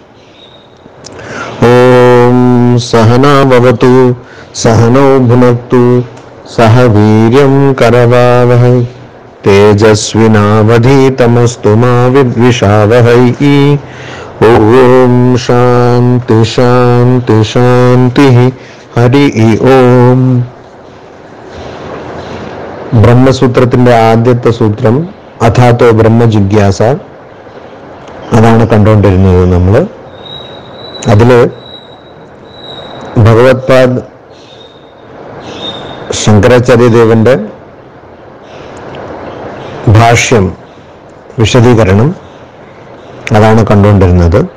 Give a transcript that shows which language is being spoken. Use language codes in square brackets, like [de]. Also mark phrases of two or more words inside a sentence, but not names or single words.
[sa] ओम सहना भवतु सहनौ भुनक्तु सह वीर्यं करवावहै तेजस्विनावधीतमस्तु मा विद्विषावहै। ओम शांति शांति शांति। हरि ओम। [ml] ബ്രഹ്മസൂത്രത്തിന്റെ ആദ്യത്തെ സൂത്രം [sa] അഥാതോ ബ്രഹ്മജിജ്ഞാസ, [ml] അതാണ് കണ്ടുകൊണ്ടിരുന്നത് നമ്മൾ. അതില് ഭഗവത്പാദ് ശങ്കരാചാര്യദേവന്റെ ഭാഷ്യം, വിശദീകരണം, അതാണ് കണ്ടുകൊണ്ടിരുന്നത്.